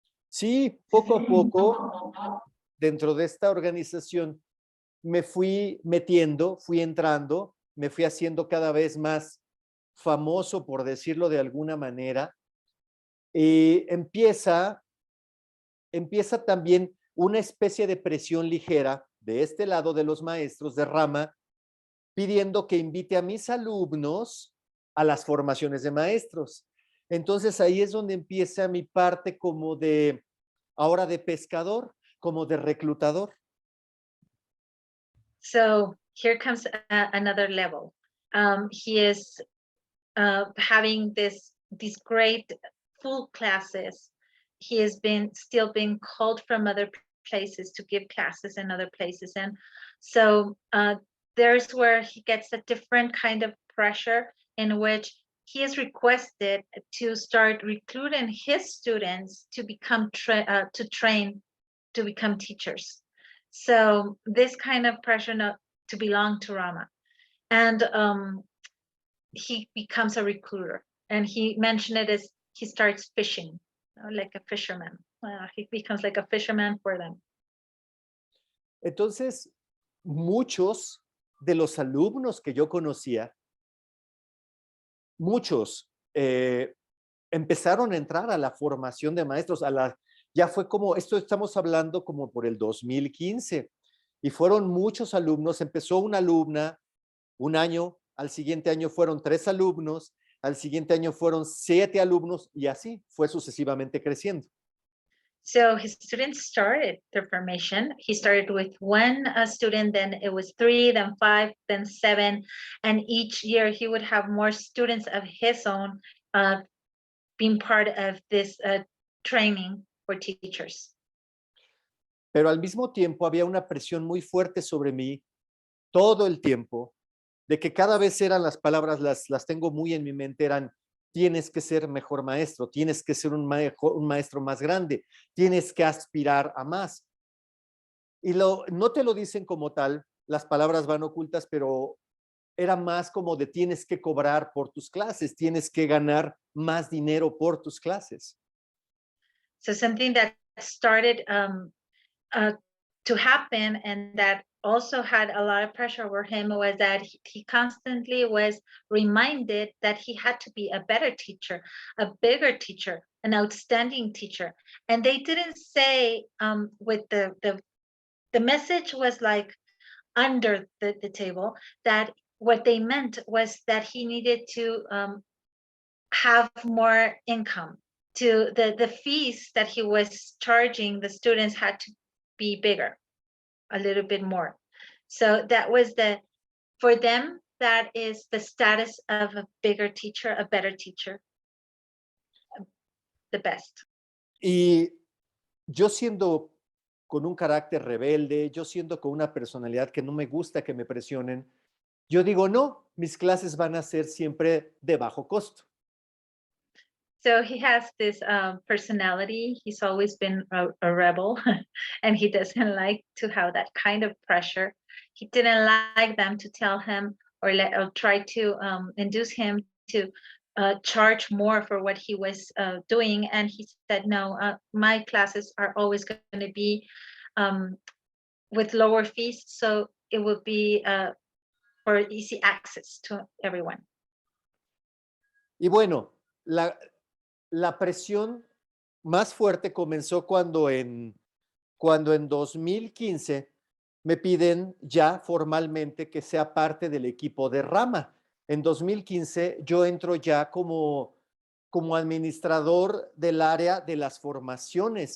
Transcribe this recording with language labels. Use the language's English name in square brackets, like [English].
[Spanish] Sí, poco a poco, dentro de esta organización, me fui metiendo, fui entrando, me fui haciendo cada vez más famoso, por decirlo de alguna manera, y empieza también una especie de presión ligera de este lado de los maestros de RaMa, pidiendo que invite a mis alumnos a las formaciones de maestros. Entonces ahí es donde empieza mi parte como ahora de pescador, como de reclutador. [English] So here comes another level. He is having these great full classes. He has still been called from other places to give classes in other places. And so there's where he gets a different kind of pressure, in which he is requested to start recruiting his students to become train to become teachers. So this kind of pressure not to belong to RaMa. And he becomes a recruiter. And he mentioned it as he starts fishing, like a fisherman. He becomes like a fisherman for them. [Spanish] Entonces, muchos de los alumnos que yo conocía, muchos empezaron a entrar a la formación de maestros, ya fue como, esto estamos hablando como por el 2015, y fueron muchos alumnos. Empezó una alumna un año, al siguiente año fueron 3 alumnos, al siguiente año fueron 7 alumnos, y así fue sucesivamente creciendo. [English] So his students started their formation. He started with 1 student, then it was 3, then 5, then 7. And each year he would have more students of his own being part of this training for teachers. [Spanish] Pero al mismo tiempo había una presión muy fuerte sobre mí todo el tiempo de que cada vez eran las palabras, las tengo muy en mi mente, eran: tienes que ser mejor maestro, tienes que ser un maestro más grande, tienes que aspirar a más. Y no te lo dicen como tal, las palabras van ocultas, pero era más como de tienes que cobrar por tus clases, tienes que ganar más dinero por tus clases. [English] So something that started uh, to happen and that also had a lot of pressure over him was that he constantly was reminded that he had to be a better teacher, a bigger teacher, an outstanding teacher. And they didn't say with the message was like under the table, that what they meant was that he needed to have more income, to the fees that he was charging the students had to be bigger, a little bit more. So that was for them, that is the status of a bigger teacher, a better teacher, the best. [Spanish] Y yo siendo con un carácter rebelde, yo siendo con una personalidad que no me gusta que me presionen, yo digo: no, mis clases van a ser siempre de bajo costo. [English] So he has this personality. He's always been a rebel, and he doesn't like to have that kind of pressure. He didn't like them to tell him or try to induce him to charge more for what he was doing. And he said, no, my classes are always going to be with lower fees, so it will be for easy access to everyone. [Spanish] Y bueno, la presión más fuerte comenzó cuando en 2015 me piden ya formalmente que sea parte del equipo de RaMa. En 2015 yo entro ya como administrador del área de las formaciones.